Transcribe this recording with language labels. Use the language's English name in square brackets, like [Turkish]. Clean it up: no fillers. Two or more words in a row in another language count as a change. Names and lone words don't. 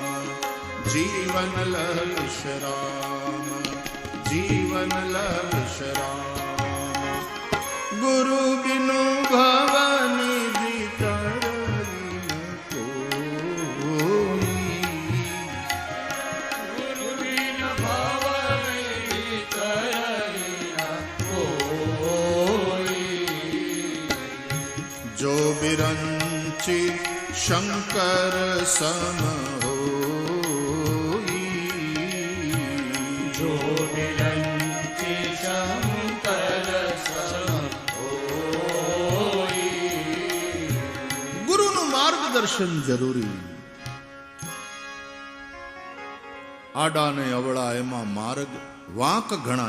[Hindi] जीवन लह विश्राम, जीवन लह विश्राम. गुरु बिनु भवनिधि तरई न कोई. गुरु बिन भवनिधि तरई न कोई. जो बिरंचि शंकर सम होई. जो बिरंची शंकर सम होय. [Gujarati] ગુરુનું માર્ગદર્શન જરૂરી. આડા ને અવળા એમાં માર્ગ, વાંક ઘણા.